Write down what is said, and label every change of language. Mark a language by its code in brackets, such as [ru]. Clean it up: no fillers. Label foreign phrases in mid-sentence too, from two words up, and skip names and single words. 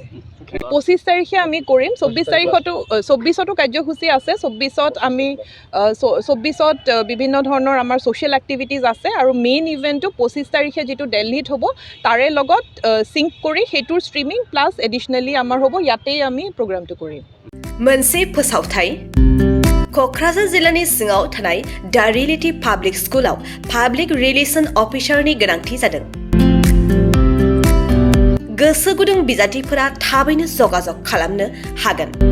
[as] 25 তাৰিখে আমি কৰিম, 24 কাৰ্যসূচী আছে। 24 বিভিন্ন ধৰণৰ আমাৰ [en] social activities [as] আছে আৰু [en] main event [as] 25 তাৰিখে যিটো দিল্লীত হ'ব তাৰে লগত সিংক কৰি সেইটোৰ [en] streaming plus additionally [as] আমাৰ হ'ব, ইয়াতেই আমি প্ৰগ্ৰামটো কৰিম। [brx] मोनसे फोसावथाय क'क्राझार जिल्लानि सिङाव थानाय दा रियेलिटी पाब्लिक स्कुलाव [en] public relation officer [brx] गोनांथि जादों। गोसो गुदुं बिजाथिफोरा थाबैनो जगाजग खालामनो हागोन।